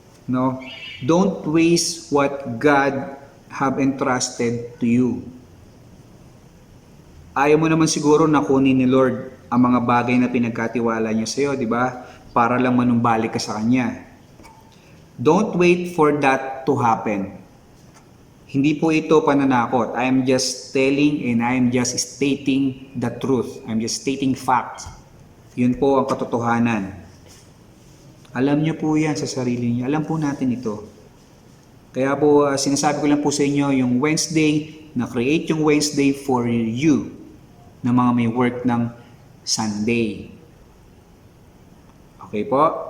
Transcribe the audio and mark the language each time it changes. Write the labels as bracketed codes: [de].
[en] No, don't waste what God have entrusted to you. [tl] Ayaw mo naman siguro na kunin ni Lord ang mga bagay na pinagkatiwala niya sa iyo, di ba? Para lang manumbalik ka sa Kanya. [en] Don't wait for that to happen. [tl] Hindi po ito pananakot. [en] I am just telling and I am just stating the truth. I'm just stating facts. [tl] Yun po ang katotohanan. Alam niyo po yan sa sarili niyo. Alam po natin ito. Kaya po sinasabi ko lang po sa inyo yung Wednesday, na-create yung Wednesday for you na mga may work ng Sunday. Okay po?